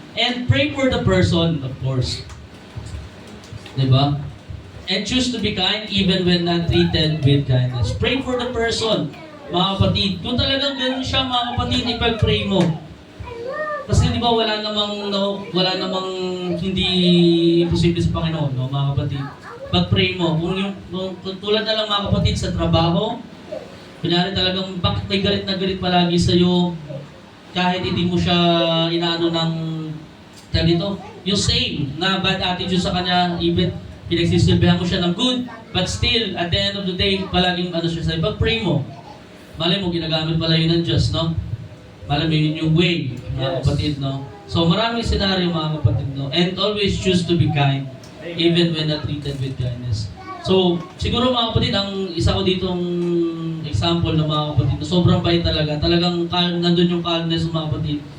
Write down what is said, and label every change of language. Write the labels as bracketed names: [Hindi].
[English] And pray for the person, of course. Diba? And choose to be kind even when not treated with kindness. Pray for the person, mga kapatid. [Filipino] Kung talagang ganun siya, mga kapatid, ipag-pray mo. Kasi di ba wala namang hindi posible sa Panginoon, no, mga kapatid. Pag-pray mo. Kung tulad na lang mga kapatid sa trabaho, kunyari talagang bakit may galit na galit palagi sa'yo, kahit hindi mo siya inaano ng dito, yung same na bad attitude sa kanya, even pinagsisilbihan mo siya ng good, [English] but still, at the end of the day, [Filipino] palaging ano siya sa'yo, pag-pray mo. Malay mo, ginagamit pala yun ng Diyos, no? Malay mo yun yung way, mga kapatid, no? So, maraming senaryo, mga kapatid, no? [English] And always choose to be kind, even when not treated with kindness. [Filipino] So, siguro mga kapatid, ang isa ko ditong example ng mga kapatid, na sobrang bait talaga. Talagang nandun yung calmness ng mga kapatid.